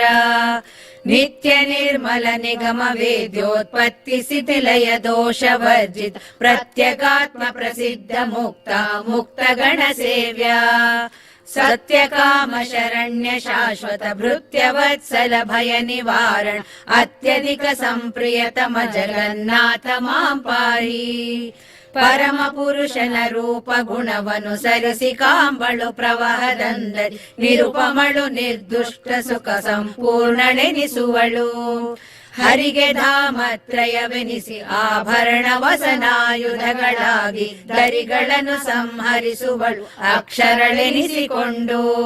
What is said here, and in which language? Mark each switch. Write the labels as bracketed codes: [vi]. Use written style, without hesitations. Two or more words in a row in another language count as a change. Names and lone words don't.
[sa] ನಿತ್ಯ ನಿರ್ಮಲ ನಿಗಮ ವೇದ್ಯೋತ್ಪತ್ತಿ ಸ್ಥಿತಿಲಯ ದೋಷ ವರ್ಜಿತ ಪ್ರತ್ಯಗಾತ್ಮ ಪ್ರಸಿದ್ಧ ಮುಕ್ತ ಮುಕ್ತ ಗಣ ಸೇವ್ಯ. ಸತ್ಯ ಕಾಮ ಶರಣ್ಯ ಶಾಶ್ವತ ಭೃತ್ಯ ವತ್ಸಲ ಭಯ ನಿವಾರಣ ಅತ್ಯಧಿಕ ಸಂಪ್ರಿಯತಮ ಜಗನ್ನಾಥ ಮಾಂ ಪಾಹಿ. [kn] ಪರಮ ಪುರುಷನ ರೂಪ ಗುಣವನು ಸರಿಸಿ ಕಾಂಬಳು ಪ್ರವಾಹದಂದರಿ ನಿರುಪಮಳು ನಿರ್ದುಷ್ಟ ಸುಖ ಸಂಪೂರ್ಣನೆನಿಸುವಳು. ಹರಿಗೆ ಧಾಮತ್ರಯವೆನಿಸಿ ಆಭರಣ ವಸನಾಯುಧಗಳಾಗಿ ದರಿಗಳನ್ನು ಸಂಹರಿಸುವಳು ಅಕ್ಷರಳೆನಿಸಿಕೊಂಡು.